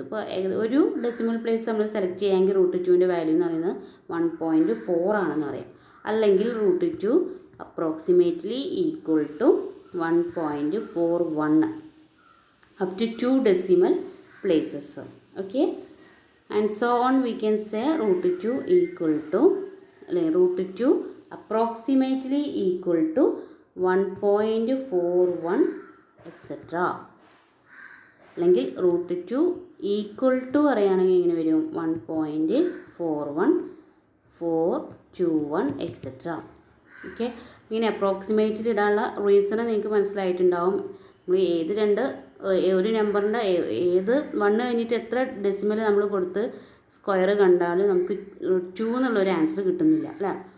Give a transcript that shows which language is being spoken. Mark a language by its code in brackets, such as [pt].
[ml] ഇപ്പോൾ ഒരു decimal place നമ്മൾ സെലക്ട് ചെയ്യാമെങ്കിൽ √2ൻ്റെ വാല്യൂ എന്ന് പറയുന്നത് 1.4 ആണെന്ന് പറയാം. അല്ലെങ്കിൽ [en] √2 approximately equal to 1.41 up to 2 decimal places. Okay, and so on we can say √2 equal to √2 approximately equal to 1.41 etc. [ml] അല്ലെങ്കിൽ √2 ഈക്വൽ ടു പറയുകയാണെങ്കിൽ എങ്ങനെ വരും? [en] 1.41 421 etcetera. [ml] ഓക്കെ, ഇങ്ങനെ അപ്രോക്സിമേറ്റ്ലി ഇടാനുള്ള റീസൺ നിങ്ങൾക്ക് മനസ്സിലായിട്ടുണ്ടാവും. നമ്മൾ ഒരു നമ്പറിൻ്റെ ഏത് 1 കഴിഞ്ഞിട്ട് എത്ര ഡെസിമൽ നമ്മൾ കൊടുത്ത് സ്ക്വയർ കണ്ടാലും നമുക്ക് 2 എന്നുള്ളൊരു ആൻസർ കിട്ടുന്നില്ല അല്ലേ.